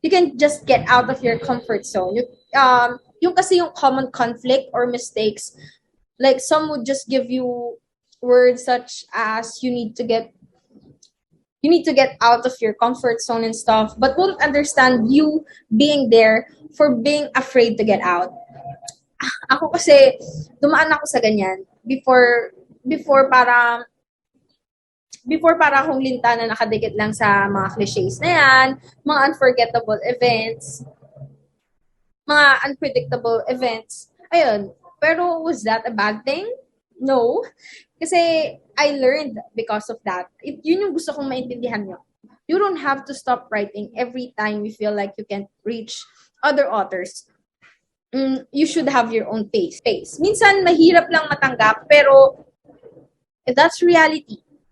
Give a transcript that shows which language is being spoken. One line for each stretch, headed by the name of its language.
English: You can just get out of your comfort zone.
Filipino: Yung kasi yung
English: common conflict or mistakes, like some would just give you words such as you need to get out of your comfort zone and stuff, but won't understand you being there for being afraid to get out.
Filipino: Ako kasi, dumaan ako sa ganyan. Before para akong linta na nakadikit lang sa mga clichés na yan, mga
English: unforgettable events,
Filipino: mga
English: unpredictable events,
Filipino: Ayun.
English: Pero was that a bad thing? No. Kasi I learned because of that.
Filipino: Yun yung gusto kong maintindihan nyo.
English: You don't have to stop writing every time you feel like you can't reach other authors. You should have your own pace.
Filipino: Minsan, mahirap lang matanggap,
English: pero that's reality.